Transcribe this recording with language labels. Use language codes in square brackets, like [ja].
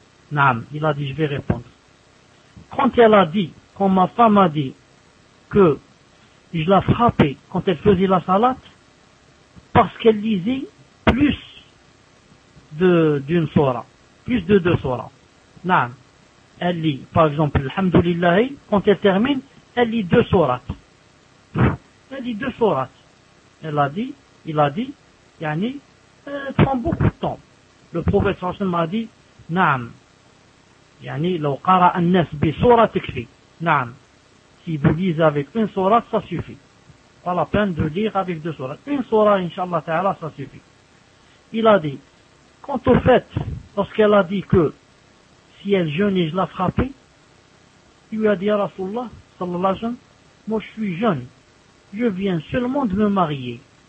[fr] Naam, il a dit, je vais répondre. Quand elle a dit, quand ma femme a dit que je l'ai frappée quand elle faisait la salat, parce qu'elle lisait plus d'une sourate, plus de deux sourates. Naam. Elle lit, par exemple, Alhamdulillah, quand elle termine, elle lit deux sourates. Elle lit deux sourates. Elle a dit, il a dit, yani, elle prend beaucoup de temps. Le prophète sallallahu alayhi wa sallam a dit, naam. [ar] Yani, لو قرأ الناس بسورة تكفي. Naam. [fr] Si vous lisez avec une sourate, ça suffit. Pas la peine de lire avec deux sourates. Une sourate, inshallah ta'ala, ça suffit. Il a dit, quant au fait, lorsqu'elle a dit que si elle jeûne et je la frappe, il lui a dit à Rasulullah, sallallahu alayhi wa sallam, moi je suis jeune, je viens seulement de me marier.